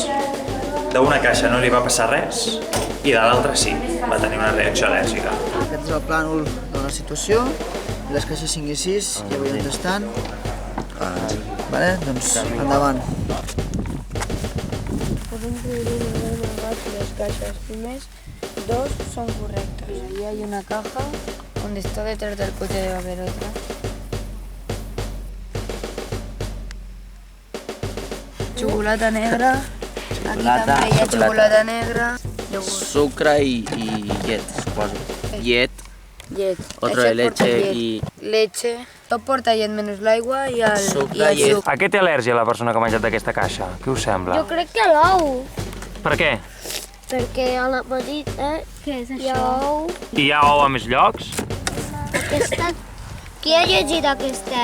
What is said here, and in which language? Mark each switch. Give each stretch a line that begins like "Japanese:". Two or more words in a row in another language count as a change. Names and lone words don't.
Catalan: D'una caixa no li va passar res i de l'altra sí, va tenir una reacció al·lèrgica. Aquest és el plànol de la situació, les caixes 5 i 6 ja veiem on estan. Vale, doncs endavant. Podem dividir
Spanish: las cajas. Primers, dos son correctos. Ahí hay una caja donde está detrás del coche, debe haber otra.
Catalan: Xocolata negra. Aquí també hi ha xocolata negra. Sucre y llet, suposo. Llet, Llet.
Spanish: otro de leche y... Leche.
Catalan: Tot porta llet menys l'aigua i el Sucre, llet. suc. A què té al·lèrgia la persona que ha menjat d'aquesta caixa? Què us sembla? Jo crec que a l'ou, Per què? perquè a la petita hi ha ou. I hi ha ou a més llocs? Aquesta... Qui ha llegit aquesta?